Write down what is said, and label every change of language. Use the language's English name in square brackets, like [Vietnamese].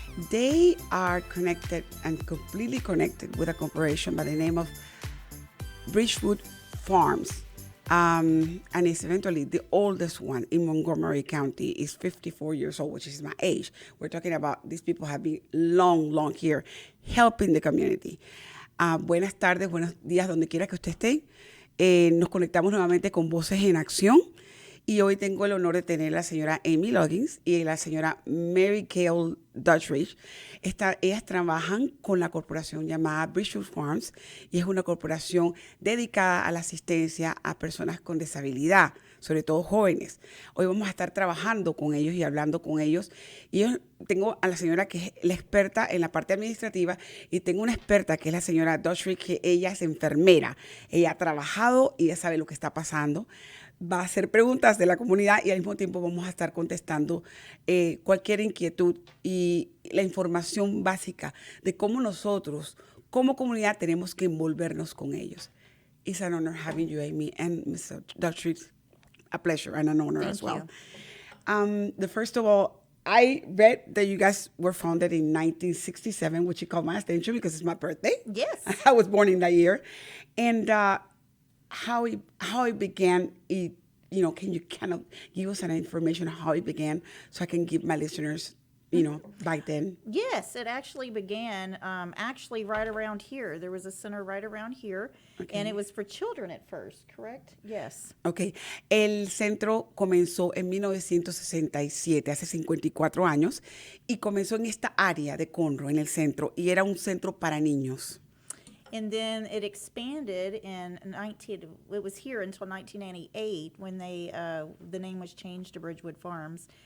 [English] They are connected and completely connected with a corporation by the name of Bridgewood Farms. And it's eventually the oldest one in Montgomery County. Is 54 years old, which is my age. We're talking about these people have been long here helping the community. [Spanish] Buenas tardes, buenos días, donde quiera que usted esté. Nos conectamos nuevamente con Voces en Acción. Y hoy tengo el honor de tener a la señora Amy Loggins y la señora Gail Doddrige. Ellas trabajan con la corporación llamada Bridgewood Farms y es una corporación dedicada a la asistencia a personas con disabilidad, sobre todo jóvenes. Hoy vamos a estar trabajando con ellos y hablando con ellos. Y yo tengo a la señora que es la experta en la parte administrativa y tengo una experta que es la señora Doddrige, que ella es enfermera. Ella ha trabajado y ella sabe lo que está pasando. Va a hacer preguntas de la comunidad y al mismo tiempo vamos a estar contestando cualquier inquietud y la información básica de cómo nosotros, como comunidad, tenemos que envolvernos con ellos. [English] It's an honor having you, Amy, and Mr. Doddrige. A pleasure and an honor as well. The first of all, I read that you guys were founded in 1967, which caught my attention because it's my birthday. Yes. I was born in that year. And how it began, can you kind of give us an information on how it began so I can give my listeners, back then? Yes, it actually began right around here. There was a center right around here, okay. And it was for children at first, correct? Yes. Okay. [Spanish] El centro comenzó en 1967, hace 54 años, y comenzó en esta área de Conroe, en el centro, y era un centro para niños. [English] And then it expanded it was here until 1998 when the name was changed to Bridgewood Farms.